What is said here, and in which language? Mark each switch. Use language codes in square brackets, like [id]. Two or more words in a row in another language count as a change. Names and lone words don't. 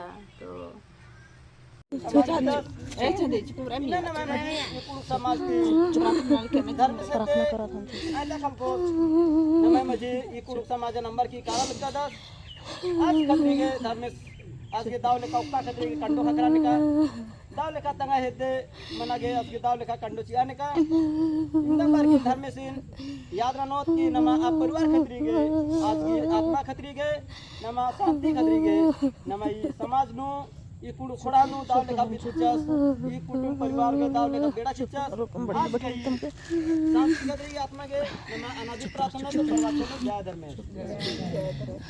[kru] तो समाज नंबर की आज के दाव लेखा उक्का खतरे की कंडो खतरा निका दाव लेखा तंगा हेदे मना गे आज के दाव लेखा कंडो चिया निका नंबर की धर्म से याद रनोत की नमा आप परिवार खतरी गे, आज की आत्मा खतरी गे, नमा शांति खतरी गे, नमा ई समाज नु ई कुड़ खोड़ा नु दाव लेखा बिछुचस, ई कुटुंब परिवार के दाव लेखा बेड़ा छिचस, आज की शांति खतरी आत्मा गे, नमा अनादि प्रार्थना तो परमात्मा जय धर्म।